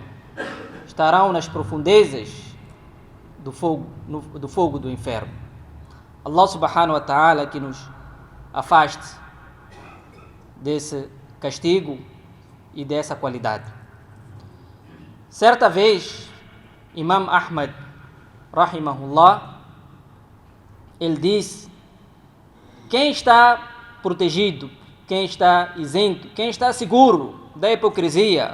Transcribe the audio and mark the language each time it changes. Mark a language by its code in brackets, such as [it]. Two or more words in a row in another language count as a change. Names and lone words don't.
[pt] Estarão nas profundezas do fogo do inferno. Allah [ar] سبحانه وتعالى [pt] que nos afaste desse castigo e dessa qualidade. Certa vez, Imam Ahmad rahimahullah, ele disse: quem está protegido, quem está isento, quem está seguro da hipocrisia?